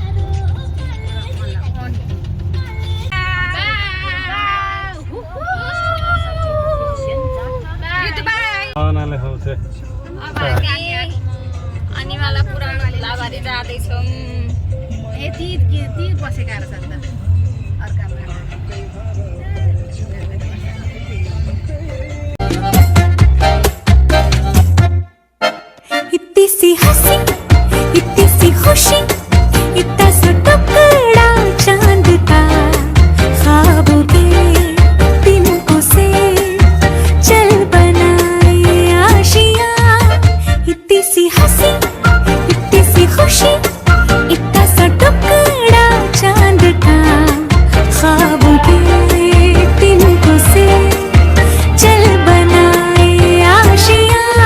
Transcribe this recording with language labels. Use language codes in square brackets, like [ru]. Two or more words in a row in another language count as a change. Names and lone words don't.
[ne] भावनाले खुवाउँछ अनि मलाई पुरानो लाभारी जाँदैछौँ ए ती बसेका रहेछ नि त अर्कामा [hi] इतनी सी हंसी इतनी सी खुशी इतना सा टुकड़ा चांद का ख्वाबों के तिनकों से चल बनाए आशियाँ इतनी सी हंसी इतनी सी खुशी इतना सा टुकड़ा चांद का ख्वाबों के तिनकों से चल बनाए आशियाँ